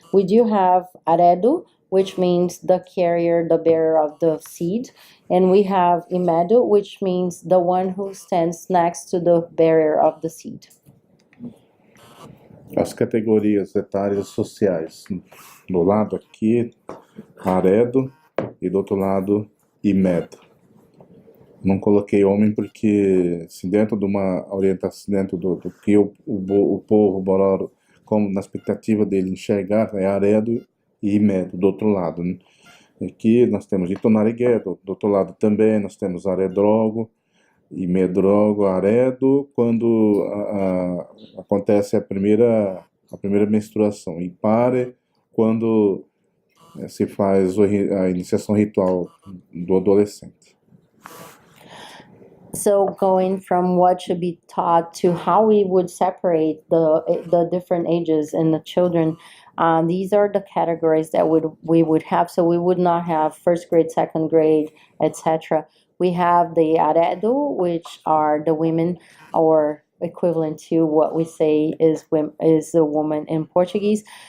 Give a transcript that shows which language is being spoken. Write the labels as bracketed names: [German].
[English] We do have aredu, which means the carrier, the bearer of the seed, and we have imedu, which means the one who stands next to the bearer of the seed. [Portuguese] As categorias etárias sociais. Do lado aqui, aredo, e do outro lado, imedo. Não coloquei homem porque, assim, dentro de uma orientação, dentro do que o povo Bororo, como na expectativa dele enxergar, é aredo e imedo, do outro lado, né? Aqui nós temos Itonarigué, do outro lado também nós temos aredrogo, imedrogo, aredo, quando acontece a primeira menstruação, e pare, quando se faz a iniciação ritual do adolescente. [English] So going from what should be taught to how we would separate the different ages in the children, these are the categories that we would have. So we would not have first grade, second grade, etc. We have the aredo, which are the women, or equivalent to what we say is a woman in Portuguese.